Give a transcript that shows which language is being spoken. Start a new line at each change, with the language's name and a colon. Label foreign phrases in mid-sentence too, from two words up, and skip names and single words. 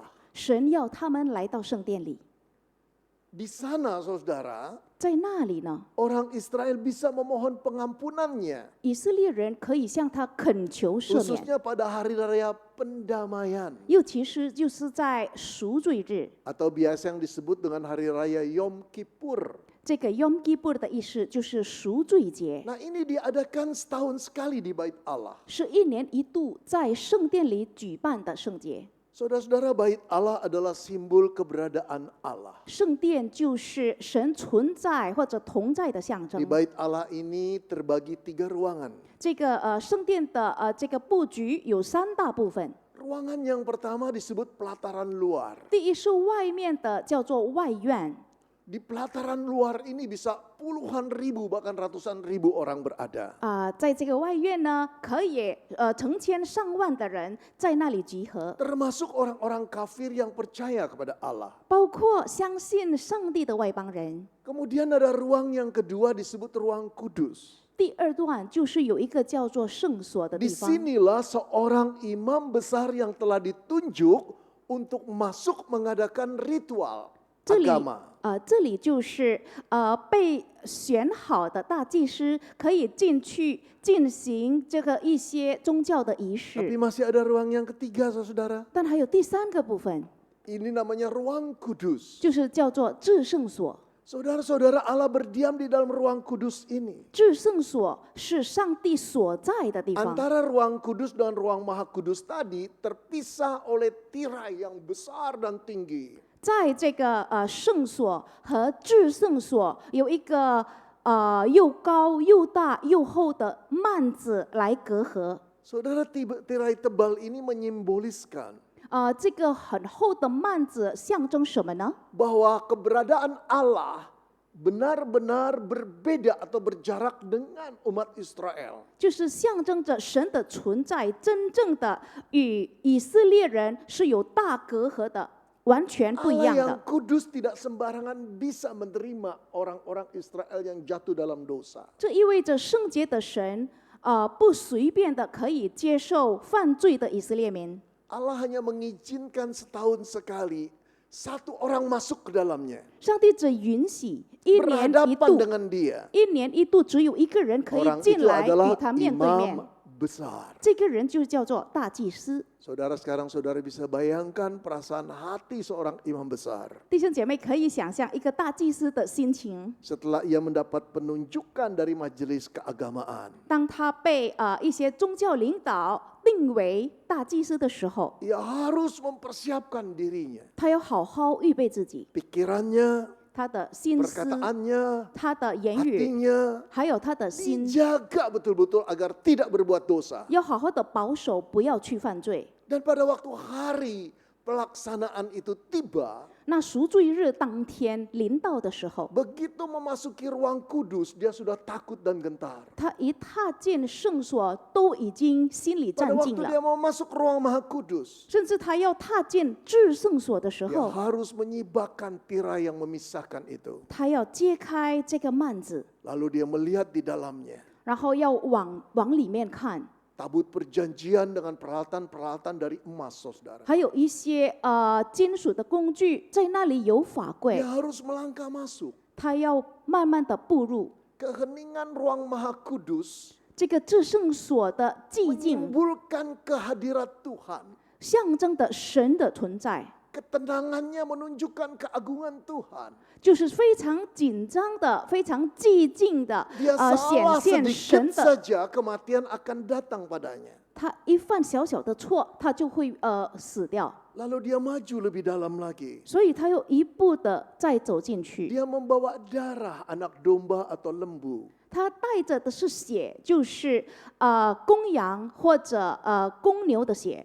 Chinese: 神要他们来到圣殿里，
Indonesian: Di sana, saudara,
Chinese: 在那里呢，
Indonesian: orang Israel bisa memohon pengampunannya,
Chinese: 以色列人可以向他恳求赦免，
Indonesian: khususnya pada hari raya pendamaian
Chinese: 尤其是就是在赎罪日。
Indonesian: atau biasa yang disebut dengan hari raya Yom Kippur.
Chinese: 这个 Yom Kippur 的意思就是赎罪节，
Indonesian: Nah, ini diadakan setahun sekali di bait Allah.
Chinese: 是一年一度在圣殿里举办的圣节。
Indonesian: Saudara-saudara, bait Allah adalah simbol keberadaan Allah.
Chinese: 圣殿就是神存在或者同在的象
Indonesian: Di
Chinese: 征。
Indonesian: bait Allah ini terbagi 3 ruangan.
Chinese: 这个圣殿的这个布局有3大部分。
Indonesian: Ruangan yang pertama disebut pelataran luar.
Chinese: 第一是外面的，叫做外院。
Indonesian: Di pelataran luar ini bisa puluhan ribu bahkan ratusan ribu orang berada.
Chinese: 在这个外院呢，可以成千上万的人在那里集合，
Indonesian: Termasuk orang-orang kafir yang percaya kepada Allah.
Chinese: 包括相信上帝的外邦人。
Indonesian: Kemudian ada ruang yang kedua disebut ruang kudus.
Chinese: 第二段就是有一个叫做圣所的
Indonesian: Di
Chinese: 地方，
Indonesian: sinilah seorang imam besar yang telah ditunjuk untuk masuk mengadakan ritual
Chinese: 这里
Indonesian: agama.
Chinese: 这里就是被选好的大祭司可以进去进行这个一些宗教的仪
Indonesian: Tapi
Chinese: 式，
Indonesian: masih ada ruang yang ketiga, saudara.
Chinese: 但还有第3个部分，
Indonesian: Ini namanya ruang kudus.
Chinese: 就是叫做至圣所。
Indonesian: Saudara-saudara, Allah berdiam di dalam ruang kudus ini.
Chinese: 至圣所是上帝所在的地方，
Indonesian: Antara ruang kudus dan ruang maha kudus tadi terpisah oleh tirai yang besar dan tinggi.
Chinese: 在这个圣所和至圣所有一个又高又大又厚的幔子来隔阂。
Indonesian: Saudara, tirai tebal ini menyimboliskan
Chinese: 这个很厚的幔子象征什么呢？
Indonesian: bahwa keberadaan Allah benar-benar berbeda atau berjarak dengan umat Israel.
Chinese: 就是象征着神的存在，真正的与以色列人是有大隔阂的，完全不一
Indonesian: Allah
Chinese: 样
Indonesian: yang
Chinese: 的。
Indonesian: kudus tidak sembarangan bisa menerima orang-orang Israel yang jatuh dalam dosa.
Chinese: 这意味着圣洁的神不随便的可以接受犯罪的以色列民。
Indonesian: Allah hanya mengizinkan setahun sekali satu orang masuk ke dalamnya.
Chinese: 上帝只允许一年一
Indonesian: Berhadapan
Chinese: 度，
Indonesian: dengan dia.
Chinese: 一年一度只有一个人可以
Indonesian: Orang
Chinese: 进
Indonesian: itu
Chinese: 来
Indonesian: adalah
Chinese: 与他面对面，
Indonesian: imam besar.
Chinese: 这个人就叫做大祭司。
Indonesian: Saudara sekarang saudara bisa bayangkan perasaan hati seorang imam besar.
Chinese: 弟兄姐妹可以想象一个大祭司的心情，
Indonesian: Setelah ia mendapat penunjukan dari majelis keagamaan.
Chinese: 当他被一些宗教领导定为大祭司的时候，
Indonesian: Ia harus mempersiapkan dirinya.
Chinese: 他要好好预备自己，
Indonesian: Pikirannya,
Chinese: 他的心思、
Indonesian: perkataannya,
Chinese: 他的言语，
Indonesian: hatinya
Chinese: 还有他的心，
Indonesian: dijaga betul-betul agar tidak berbuat dosa.
Chinese: 要好好的保守，不要去犯罪。
Indonesian: Dan pada waktu hari pelaksanaan itu tiba,
Chinese: 那赎罪日当天临到的时候，
Indonesian: begitu memasuki ruang kudus, dia sudah takut dan gentar.
Chinese: 他一踏进圣所，都已经心里
Indonesian: Pada
Chinese: 战兢
Indonesian: waktu
Chinese: 了。
Indonesian: dia mau masuk ruang maha kudus,
Chinese: 甚至他要踏进至圣所的时
Indonesian: dia
Chinese: 候，
Indonesian: harus menyibakkan tirai yang memisahkan itu.
Chinese: 他要揭开这个幔子，
Indonesian: Lalu dia melihat di dalamnya
Chinese: 然后要往里面看，
Indonesian: tabut perjanjian dengan peralatan-peralatan dari emas, saudara.
Chinese: 还有一些金属的工具，在那里有法柜
Indonesian: Dia，harus melangkah masuk.
Chinese: 他要慢慢的步入
Indonesian: Keheningan ruang maha kudus
Chinese: 这个至圣所的寂静，
Indonesian: menimbulkan kehadirat Tuhan.
Chinese: 象征的神的存在，
Indonesian: Ketenangannya menunjukkan keagungan Tuhan.
Chinese: 就是非常紧张的、非常寂静的
Indonesian: Dia
Chinese: 显
Indonesian: salah
Chinese: 现
Indonesian: sedikit
Chinese: 神的。
Indonesian: saja, kematian akan datang padanya.
Chinese: 他一犯小小的错，他就会死掉，
Indonesian: Lalu dia maju lebih dalam lagi.
Chinese: 所以他又一步的再走进去。
Indonesian: Dia membawa darah anak domba atau lembu.
Chinese: 他带着的是血，就是公羊或者公牛的血。